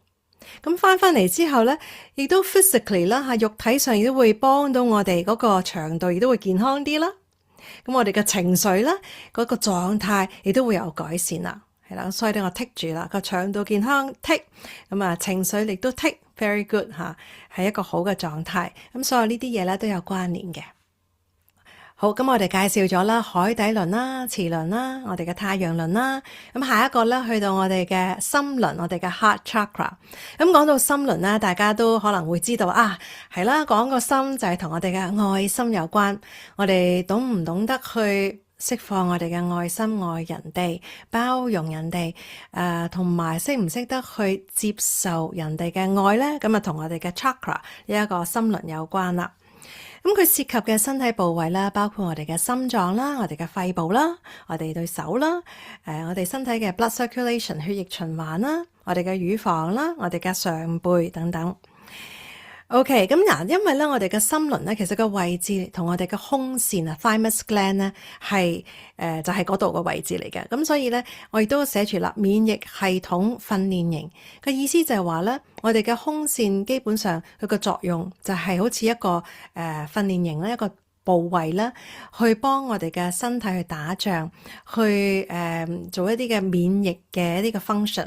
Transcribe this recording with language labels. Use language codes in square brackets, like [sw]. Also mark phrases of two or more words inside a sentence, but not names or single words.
[yue] 咁翻嚟之後咧，亦都 physically 啦肉體上亦都會幫到我哋嗰個腸道亦都會健康啲啦。咁我哋嘅情緒啦，嗰個狀態亦都會有改善啦。係啦，所以咧我剔住啦，個腸道健康剔，咁情緒亦都剔 [en] very good [yue] 係一個好嘅狀態。咁所有呢啲嘢咧都有關聯嘅。好，咁我哋介紹咗啦，海底輪啦、臍輪啦、我哋嘅太陽輪啦。咁下一個咧去到我哋嘅心輪，我哋嘅 [en] heart chakra。 [yue] 咁講到心輪咧，大家都可能會知道係啦，講個心就係同我哋嘅愛心有關。我哋懂唔懂得去釋放我哋嘅愛心，愛人哋，包容人哋，同埋識唔識得去接受人哋嘅愛咧？咁同我哋嘅 chakra 呢一個心輪有關啦。咁佢涉及嘅身體部位啦，包括我哋嘅心臟啦、我哋嘅肺部啦、我哋對手啦、我哋身體嘅 [en] blood circulation [yue] 血液循環啦、我哋嘅乳房啦、我哋嘅上背等等。OK， 咁因為咧我哋嘅心輪咧，其實個位置同我哋嘅胸腺 [en] thymus gland [yue] 咧係就係嗰度個位置嚟嘅。咁所以咧，我亦都寫住啦，免疫系統訓練營嘅意思就係話咧，我哋嘅胸腺基本上佢個作用就係好似一個訓練營咧，一個部位咧，去幫我哋嘅身體去打仗，去做一啲嘅免疫嘅一啲嘅 function。